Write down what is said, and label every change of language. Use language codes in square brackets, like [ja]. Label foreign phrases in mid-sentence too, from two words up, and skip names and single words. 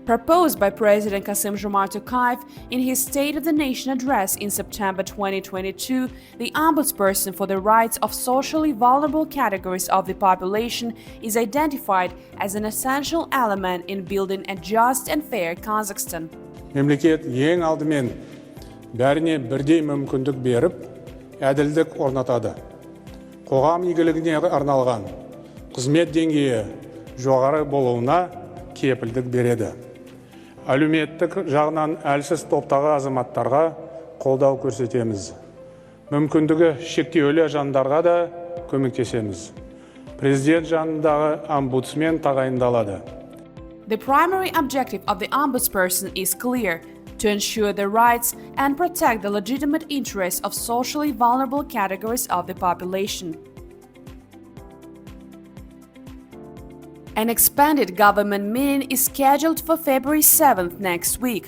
[en] Proposed by President Kassym-Jomart Tokayev in his State of the Nation address in September 2022, the ombudsperson for the rights of socially vulnerable categories of the population is identified as an essential element in building a just and fair Kazakhstan. [kk] Мемлекет ең алдымен бәріне бірдей мүмкіндік беріп, әділдік орнатады. Қоғам игілігіне арналған қызмет деңгейі жоғары болуына кепілдік береді. Әлеуметтік жағынан әлсіз топтағы азаматтарға қолдау көрсетеміз. Мүмкіндігі шектеулі жандарға да көмектесеміз. Президент жанындағы омбудсмен тағайындалады. [en] The primary objective of the ombudsperson is clear: to ensure the rights and protect the legitimate interests of socially vulnerable categories of the population. An expanded government meeting is scheduled for February 7th next week.